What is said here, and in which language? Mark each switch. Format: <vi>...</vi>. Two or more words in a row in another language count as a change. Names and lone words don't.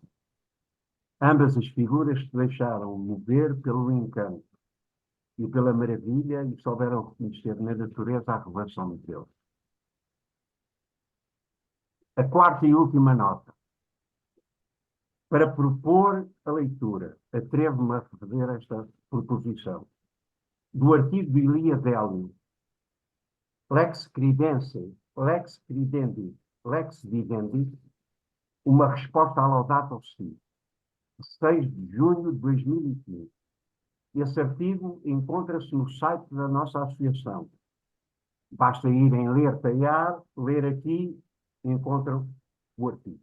<pt>Ambas as figuras se deixaram mover pelo encanto e pela maravilha e souberam reconhecer na natureza a revelação de Deus. A quarta e última nota. Para propor a leitura, atrevo-me a fazer esta proposição, do artigo de Elias Hélio,</pt> <la>lex credendi, lex credendi, lex vivendi,</la> <pt>uma resposta à Laudato Si, 6 de junho de 2015. Esse artigo encontra-se no site da nossa associação. Basta ir em ler, talhar, ler aqui, encontram o artigo.</pt>